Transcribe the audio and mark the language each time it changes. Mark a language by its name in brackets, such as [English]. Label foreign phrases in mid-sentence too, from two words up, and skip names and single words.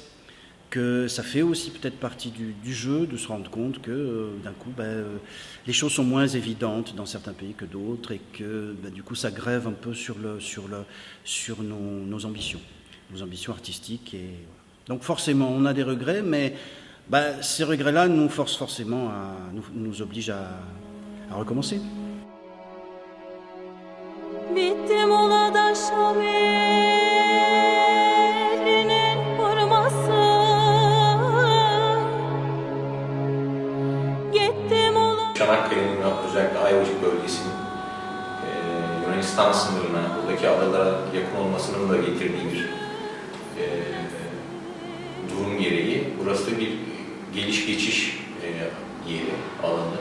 [French] Que ça fait aussi peut-être partie du jeu de se rendre compte que d'un coup, les choses sont moins évidentes dans certains pays que d'autres et que du coup, ça grève un peu sur nos ambitions. Nos ambitions artistiques. Et donc forcément, on a des regrets, mais ces regrets-là nous forcent forcément nous obligent à recommencer. [Turkish] Çanakkale'nin özellikle Ayvacık bölgesinin Yunanistan sınırına, buradaki adalara yakın olmasının da getirdiği bir durum gereği burası da bir geliş geçiş yeri, alanı.